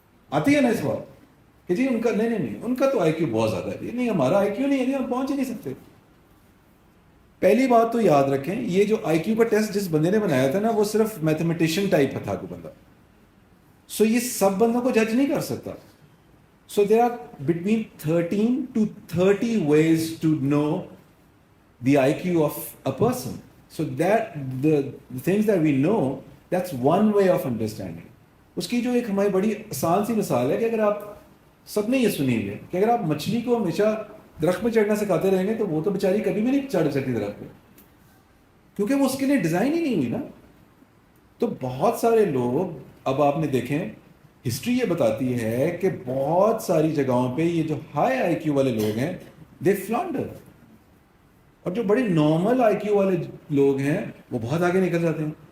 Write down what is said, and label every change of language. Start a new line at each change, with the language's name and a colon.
Urdu: آتی ہے نا اس بات کہ جی ان کا نہیں ان کا تو آئی کیو بہت زیادہ ہے. نہیں ہمارا آئی کیو نہیں ہے جی، ہم پہنچ ہی نہیں سکتے. پہلی بات تو یاد رکھیں یہ جو آئی کیو کا ٹیسٹ جس بندے نے بنایا تھا نا وہ صرف میتھمیٹیشین ٹائپ تھا کوئی بندہ، سو یہ سب بندوں کو جج نہیں کر سکتا.
English: So there are between 13 to 30 ways to know the IQ of a person. So that the things that we know, that's one way of understanding.
Urdu: اس کی جو ایک ہماری بڑی آسان سی مثال ہے کہ اگر آپ سب نے یہ سنی ہوئی ہے کہ اگر آپ مچھلی کو ہمیشہ درخت پہ چڑھنا سکھاتے رہیں گے تو وہ تو بیچاری کبھی بھی نہیں چڑھ سکتی درخت پہ، کیونکہ وہ اس کے لیے ڈیزائن ہی نہیں ہوئی نا. تو بہت سارے لوگ، اب آپ نے دیکھیں ہسٹری یہ بتاتی ہے کہ بہت ساری جگہوں پہ یہ جو ہائی آئی کیو والے لوگ ہیں
English: they flounder,
Urdu: اور جو بڑے نارمل آئی کیو والے لوگ ہیں وہ بہت آگے نکل جاتے ہیں.